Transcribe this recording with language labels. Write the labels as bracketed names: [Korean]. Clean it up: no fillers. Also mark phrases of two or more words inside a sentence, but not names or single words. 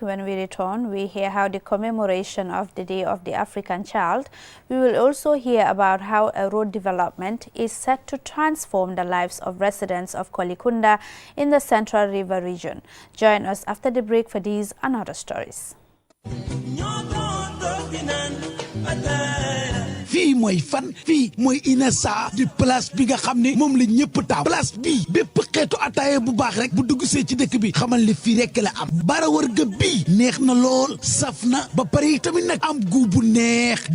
[English] When we return, we hear how the commemoration of the Day of the African Child. We will also hear about how a road development is set to transform the lives of residents of Kolikunda in the Central River region. Join us after the break for these and other stories. [Wolof] fii mooy fan fii mooy Inessa di place bi nga xam ne moom la ñëpp taam place bii bépp xeetu ataaya bu baax rek bu dugg see ci dëkk bi xamal ne fii rek la am bara wërga bii neex na lool saf na ba pare tamit nag am gu bu neex